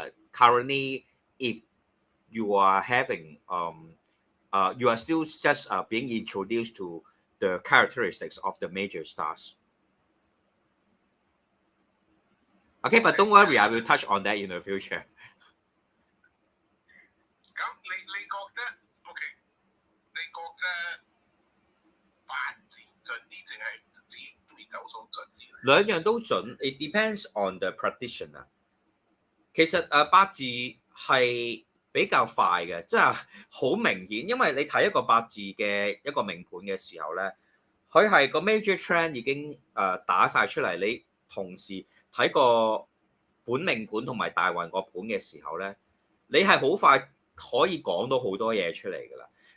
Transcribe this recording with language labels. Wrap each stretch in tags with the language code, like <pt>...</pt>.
<en>Currently, if you are having you are still just being introduced to the characteristics of the major stars. Okay, but don't worry, I will touch on that in the future.</en> <yue>咁你覺得 OK？你覺得八字準啲定係紫微斗數準啲？兩樣都準 ，</yue> <en>it depends on the practitioner。</en> <yue>其實八字係比較快嘅，即係好明顯，因為你睇一個八字嘅一個命盤嘅時候咧，佢係個 major trend 已經打晒出嚟，同時睇個本命盤同埋大運個盤嘅時候咧，你係好快可以講到好多嘢出嚟㗎啦。</yue>